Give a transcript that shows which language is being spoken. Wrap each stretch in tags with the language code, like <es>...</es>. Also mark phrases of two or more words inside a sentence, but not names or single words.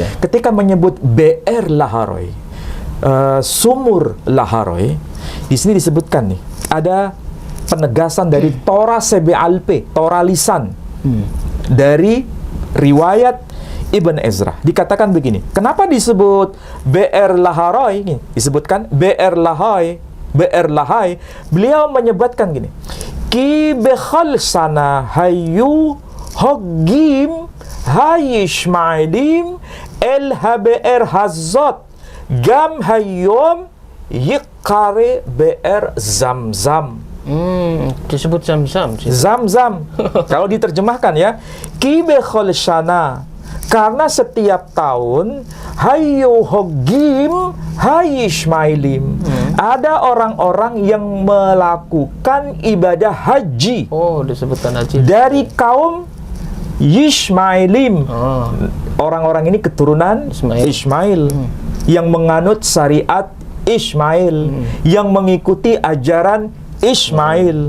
<id>Ketika menyebut Be'er Laharoi, sumur Laharoi, di sini disebutkan nih ada penegasan dari Torah Sebealpe, Torah lisan, dari riwayat Ibn Ezra. Dikatakan begini, kenapa disebut Be'er Laharoi? Ini disebutkan Be'er Lahai, Be'er Lahai. Beliau menyebutkan gini,</id> <he>כי בכל שנה היו חוגגים הישמעאלים אל הבאר הזאת גם היום יקרא באר זמזם.</he> <id>Disebut Zam-Zam. Zam-Zam. Kalau diterjemahkan ya,</id> <he>כי בכל שנה,</he> <id>karena setiap tahun</id> <he>היו חוגגים הישמעאלים,</he> <id>ada orang-orang yang melakukan ibadah haji. Disebutkan haji dari kaum Yishmailim. Orang-orang ini keturunan Ismail, yang menganut syariat Ismail, yang mengikuti ajaran Ismail.</id>